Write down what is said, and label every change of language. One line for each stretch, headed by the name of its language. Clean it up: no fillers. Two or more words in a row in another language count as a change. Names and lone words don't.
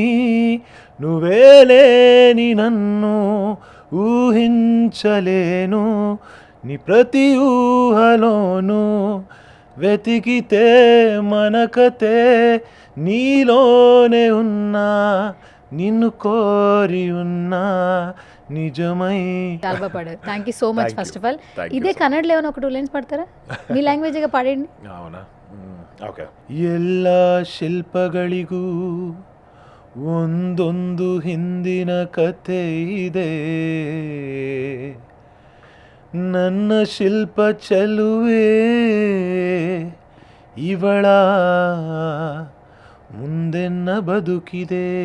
Telugu: నువ్వేలేని నన్ను ఊహించలేను నీ ప్రతి ఊహలోను వెతికితే మనకతే నీలోనే ఉన్నా నిన్ను కోరి ఉన్నా నిజమై. చాలా పాడారు,
English: thank you so much. first of all
Telugu: ఇదే కన్నడలో ఏమైనా ఒక 2 lines పాడతారా? మీ లాంగ్వేజ్గా పాడండి. అవునా,
Kannada: ಓಕೆ. ಎಲ್ಲ ಶಿಲ್ಪಗಳಿಗೂ ಒಂದೊಂದು ಹಿಂದಿನ ಕಥೆ ಇದೆ, ನನ್ನ ಶಿಲ್ಪ ಚೆಲುವೆ ಇವಳ ಮುಂದೆನ್ನ ಬದುಕಿದೆ.